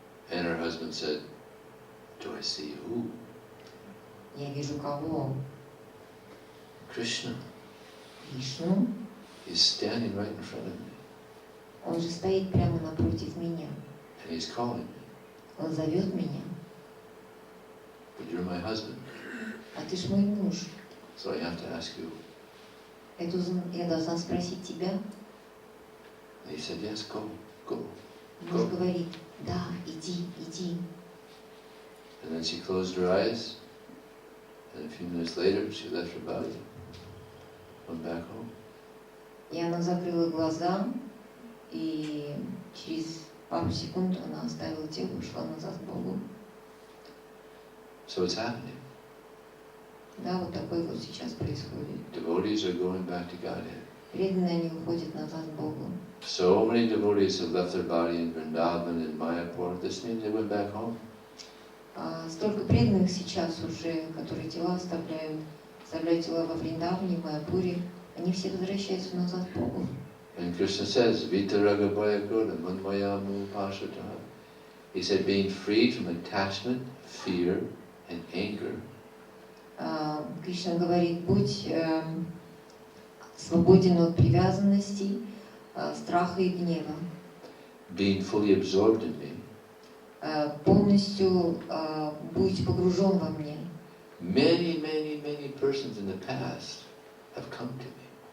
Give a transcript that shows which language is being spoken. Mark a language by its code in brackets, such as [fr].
[en] And her husband said, "Do I see who?" [ru] Я вижу кого? [en] Krishna. [ru] Вишну. [en] He's standing right in front of me. [ru] Он же стоит прямо напротив меня. [en] And he's calling me. [ru] Он зовет меня. [en] But you're my husband. [ru] А ты ж мой муж. [en] So I have to ask you. [ru] Я должна спросить тебя. [en] And he said, yes, go. [ru] Муж говорит, да, иди. [en] And then she closed her eyes, and a few minutes later she left her body, went back home. [ru] И она закрыла глаза, и через пару секунд она оставила тело и ушла назад к Богу. [en] So it's happening. [ru] Да, вот такое вот сейчас происходит. [en] Devotees are going back to Godhead. [ru] Преданные, они уходят назад к Богу. [en] So many devotees have left their body in Vrindavan and Mayapur. This means they went back home. [ru] Столько преданных сейчас уже, которые тела оставляют тела во Вриндаване, в Майяпуре, они все возвращаются назад к Богу. [en] And Krishna says, [sa] Vitaraga Bhayagoda Manmayamu Pashataha. [en] He said, being freed from attachment, fear, and anger. [ru] Кришна говорит, будь свободен от привязанностей, страха и гнева. [en] Being fully absorbed in me. [ru] Полностью будь погружен во мне. [en] Many persons in the past have come to me.